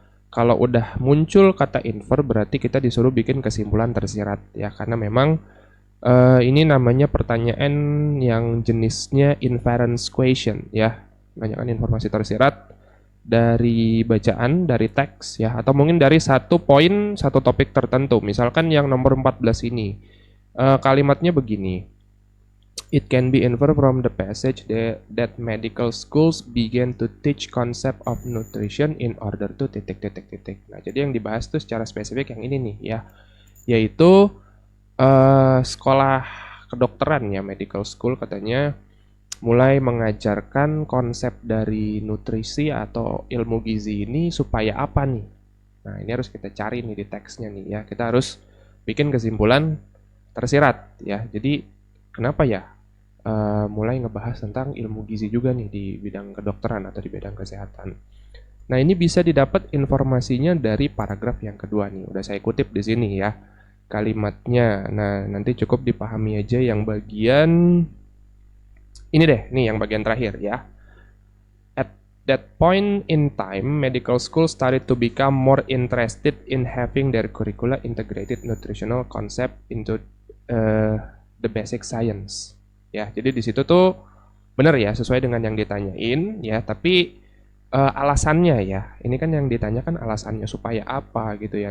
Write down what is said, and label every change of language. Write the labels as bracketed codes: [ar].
[id] Kalau udah muncul kata infer berarti kita disuruh bikin kesimpulan tersirat ya, karena memang ini namanya pertanyaan yang jenisnya inference question ya. Menanyakan informasi tersirat dari bacaan, dari teks ya, atau mungkin dari satu poin, satu topik tertentu. Misalkan yang nomor 14 ini, kalimatnya begini. [en] It can be inferred from the passage that medical schools began to teach concept of nutrition in order to titik. [id] Nah, jadi yang dibahas tuh secara spesifik yang ini nih ya, yaitu sekolah kedokteran ya, medical school katanya mulai mengajarkan konsep dari nutrisi atau ilmu gizi ini supaya apa nih? Nah, ini harus kita cari nih di teksnya nih ya. Kita harus bikin kesimpulan tersirat ya. Jadi kenapa ya mulai ngebahas tentang ilmu gizi juga nih di bidang kedokteran atau di bidang kesehatan. Nah, ini bisa didapat informasinya dari paragraf yang kedua nih. Udah saya kutip di sini ya kalimatnya. Nah, nanti cukup dipahami aja yang bagian ini deh, nih yang bagian terakhir ya. [en] At that point in time, medical school started to become more interested in having their curricula integrated nutritional concept into the basic science. [id] Ya, jadi di situ tuh benar ya, sesuai dengan yang ditanyain ya, tapi alasannya ya, ini kan yang ditanyakan alasannya supaya apa gitu ya.